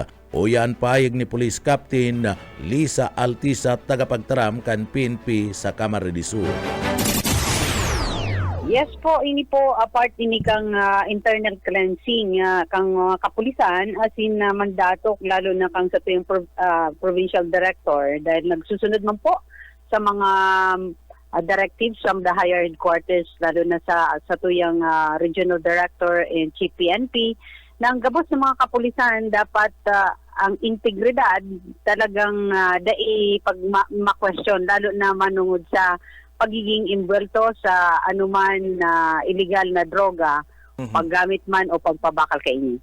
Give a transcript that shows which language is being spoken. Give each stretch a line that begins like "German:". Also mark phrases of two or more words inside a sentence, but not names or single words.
Bikol: O yan payag ni Police Captain Lisa Altisa, tagapagtaram kan PNP sa Camarines Sur. Yes po, ini po apart ini kang
English: internal cleansing
Bikol: kang kapulisan
English: as in
Bikol: mandato lalo na kang sa tuyong
English: provincial director
Bikol: dahil nagsusunod man po sa mga
English: directives from the higher headquarters
Bikol: lalo na sa tuyang
English: regional director and chief PNP
Bikol: na ang gabos ng mga kapulisan dapat ang integridad talagang pag ma-question lalo na manungod sa pagiging involto sa anuman na illegal na droga, paggamit man o pagpabakal kay inyo.